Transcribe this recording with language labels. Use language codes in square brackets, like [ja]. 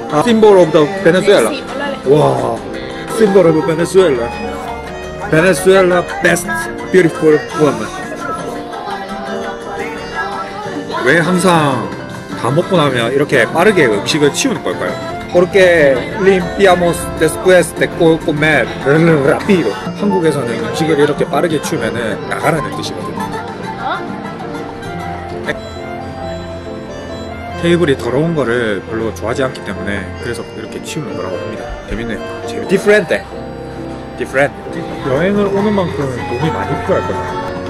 [en] Symbol of the Venezuela. [es] Sí, por la [en] 와, Symbol of Venezuela. Venezuela best beautiful woman. [ko] 왜 항상 다 먹고 나면 이렇게 빠르게 음식을 치우는 걸까요? [es] Porque limpiamos después de comer rápido. [ko] 한국에서는 음식을 이렇게 빠르게 치우면은 나가라는 뜻이거든요. 테이블이 더러운 거를 별로 좋아하지 않기 때문에 그래서 이렇게 치우는 거라고 합니다. 재밌네요. [en] Different. [ko] 여행을 오는 만큼 돈이 많이 필요할 거예요.